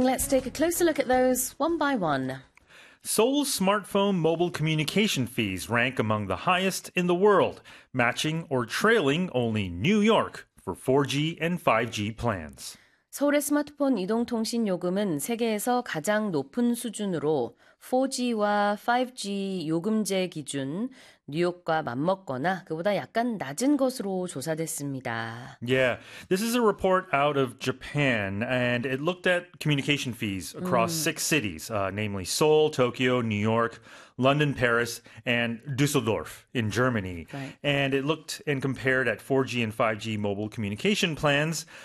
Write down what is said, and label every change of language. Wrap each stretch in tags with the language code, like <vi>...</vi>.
<en>Let's take a closer look at those one by one. Seoul's smartphone mobile communication fees rank among the highest in the world, matching or trailing only New York for 4G and 5G plans.</en> <ko>서울의 스마트폰 이동통신 요금은 세계에서 가장 높은 수준으로 4G와 5G 요금제 기준 뉴욕과 맞먹거나 그보다 약간 낮은 것으로 조사됐습니다.</ko> <en>Yeah, this is a report out of Japan, and it looked at communication fees across six cities, namely Seoul, Tokyo, New York, London, Paris, and Dusseldorf in Germany. Right. And it looked and compared at 4G and 5G mobile communication plans.</en>